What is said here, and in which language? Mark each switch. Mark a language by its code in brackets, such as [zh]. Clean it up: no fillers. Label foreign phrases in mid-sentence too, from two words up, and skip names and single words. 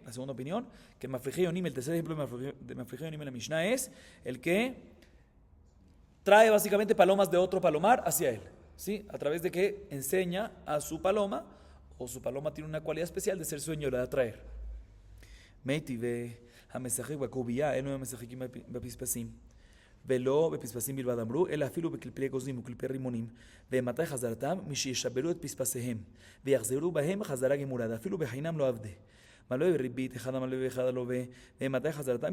[es] La segunda opinión, que [he] מפריחי יונים, [es] el tercer ejemplo de [he] מפריחי יונים [es] en la Mishnah es el que trae básicamente palomas de otro palomar hacia él, ¿sí? A través de que enseña a su paloma, o su paloma tiene una cualidad especial de ser sueño, la de atraer. [he] Meiti ve המשחק בקובייה, אינו המשחקים בפספסים, ולא בפספסים בלבד אמרו, אלא אפילו בקלפי אגוזים וקלפי רימונים, ומתי חזרתם? משישברו את פספסיהם, ויחזרו בהם חזרה גמורה, אפילו בחינם לא עבדה. מלווה בריבית, אחד המלווה ואחד הלווה, ומתי חזרתם?